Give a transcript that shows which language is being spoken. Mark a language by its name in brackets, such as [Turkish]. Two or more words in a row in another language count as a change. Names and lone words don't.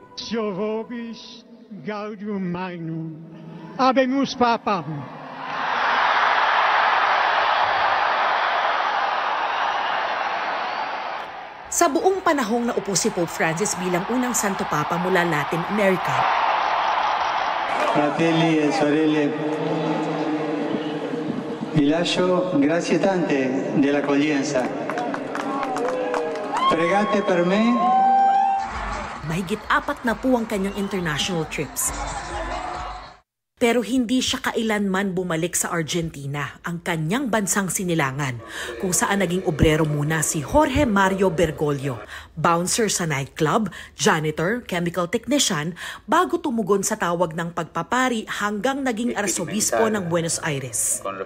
[Latin] Vobis Gaudium Magnum. Habemus Papam. [Filipino] Sa buong panahong naupo si Pope Francis bilang unang Santo Papa mula Latin America, [Italian] Fratelli e sorelle, vi lascio grazie tante dell'accoglienza. Pregate per me. [Filipino] mahigit 4 na po ang kanyang international trips. Pero hindi siya kailanman bumalik sa Argentina, ang kanyang bansang sinilangan, kung saan naging obrero muna si Jorge Mario Bergoglio, bouncer sa nightclub, janitor, [English] chemical technician, [Filipino] bago tumugon sa tawag ng pagpapari hanggang naging arsobispo ng Buenos Aires.